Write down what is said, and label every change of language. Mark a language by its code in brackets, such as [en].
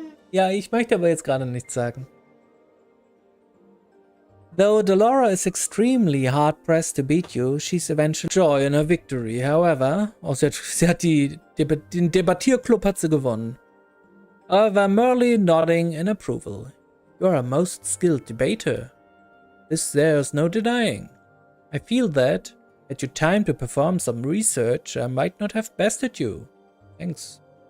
[de] Ja, ich möchte aber jetzt gerade nichts sagen. [en] Though Delora is extremely hard-pressed to beat you, she's eventually joy in her victory. [de] However, sie hat den Debattierclub hat sie gewonnen. [en] However, merely nodding in approval. You're a most skilled debater. This there's no denying. I feel that, had you time to perform some research, I might not have bested you. Thanks.